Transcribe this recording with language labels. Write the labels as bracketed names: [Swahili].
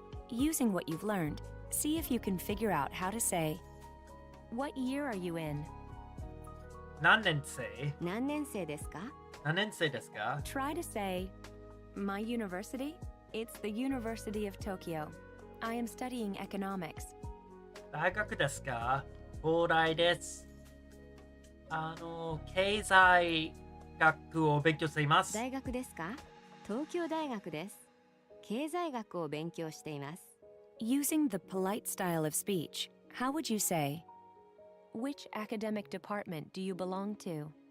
[English] Using what you've learned, see if you can figure out how to say, what year are you in? [Japanese] 何年生？何年生ですか？何年生ですか？ [English] Try to say, my university? It's the University of Tokyo. I am studying economics. [Japanese] 大学ですか？東大です。経済学を勉強しています。大学ですか？東京大学です。経済学を勉強しています。 [English] Using the polite style of speech, how would you say, which academic department do you belong to?